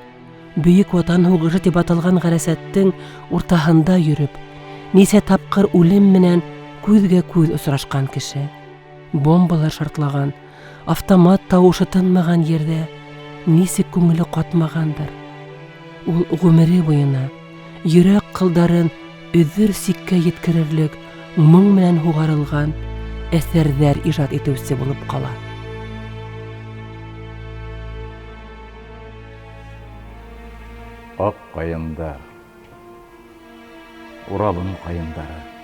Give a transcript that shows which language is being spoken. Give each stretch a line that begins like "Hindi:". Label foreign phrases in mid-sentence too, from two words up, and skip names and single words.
Tatar: Бөек ватан һугышы дип аталган гәрәсәттең уртаһында йөреп, Нисә тапкыр үлем менән күзгә күз очрашкан кеше. Бомбалар шартлаган, автомат тавышы тынмаган ердә нисек күңеле катмагандыр.
Bashkir: Ул гомере буена йөрәк кылдарын өҙөр сиккә еткерерлек моң менән һугарылган әсәрҙәр ижад итеүсе булып кала.
Tatar: Ак кайындар, Уралым кайындары.